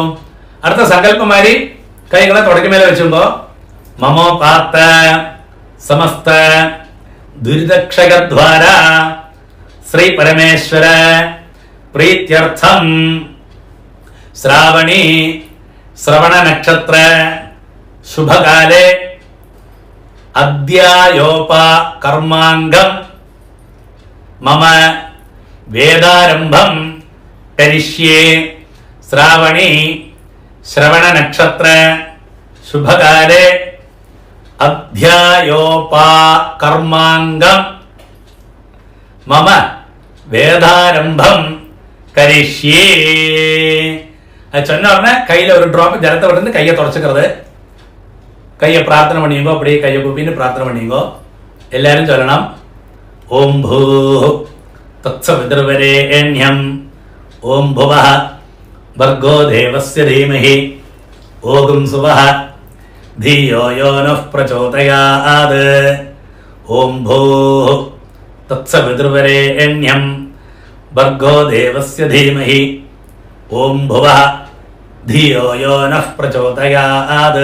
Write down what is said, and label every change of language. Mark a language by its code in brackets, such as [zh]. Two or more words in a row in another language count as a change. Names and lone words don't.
[ta] அடுத்த சங்கல்பமாரி கைகளை துடக்கி மேலே வெச்சும்போ [sa] മമോപാത്ത സമസ്ത ദുരിതക്ഷയദ്വാര ശ്രീ പരമേശ്വര പ്രീത്യർത്ഥം ശ്രാവണി ശ്രവണ നക്ഷത്ര ശുഭകാലേ അദ്യായോപ കർമാംഗം മമ വേദാരംഭം കരിഷ്യേ. ശ്രാവണി ശ്രവണ നക്ഷത്ര ശുഭകാലേ അധ്യായോപ കർമാംഗം മമ വേദാരംഭം കരിഷ്യേ. [ta] அது சொன்ன உடனே கையில ஒரு டிராப் ஜலத்தை விட்டு கையை தொடச்சுக்கிறது. கையை பிரார்த்தனை பண்ணிங்கோ, அப்படியே கையை கூப்பின்னு பிரார்த்தனை பண்ணிங்கோ. எல்லாரும் சொல்லணும், [sa] ओम् भू तत्सवितुर्वरेण्यं ओम् भुवः भर्गो देवस्य धीमहि ओगुं सुवः धियो यो नः प्रचोदयात्. ओम भूः तत्सवितुर्वरेण्यं भर्गो देवस्य धीमहि ओम भुवः धियो यो नः प्रचोदयात्.